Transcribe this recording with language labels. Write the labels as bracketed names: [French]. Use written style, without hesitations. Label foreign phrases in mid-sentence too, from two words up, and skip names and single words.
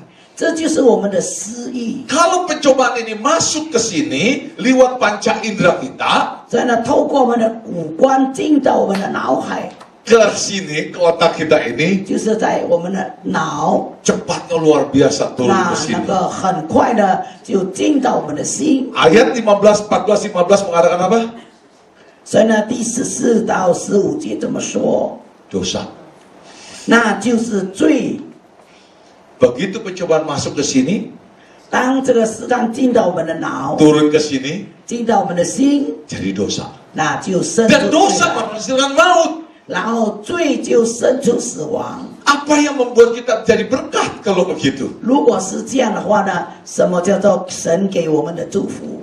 [Chinese] 这就是我们的私意。 [Indonesian] Kalau pencobaan ini masuk ke sini lewat panca indera kita, [Chinese] 所以呢，透过我们的五官进到我们的脑海， [Indonesian] ke sini ke otak kita ini [Chinese] 就是在我们的脑， [Indonesian] cepatnya luar biasa turun [Chinese] 那 [Indonesian] ke [Chinese] 那 [Indonesian] sini. [Chinese] 个很快的就进到我们的心。 [Indonesian] Ayat 15, 14, 15 mengatakan apa? [Chinese] 所以呢，第14到15节怎么说？ [Indonesian] Dosa. [Chinese] 那就是罪。 [Indonesian] Begitu pencobaan masuk ke sini, [Chinese] 当这个试探进到我们的脑， [Indonesian] turun ke sini, [Chinese] 进到我们的心， [Indonesian] jadi dosa. [Chinese] 那就生出 [Indonesian] Dan [Chinese] 罪 [Indonesian] dosa [Chinese] 来， [Indonesian] menghasilkan maut. [Chinese] 然后罪就生出死亡。 [Indonesian] Apa yang membuat kita jadi berkat kalau begitu? [Chinese] 如果是这样的话呢，什么叫做神给我们的祝福？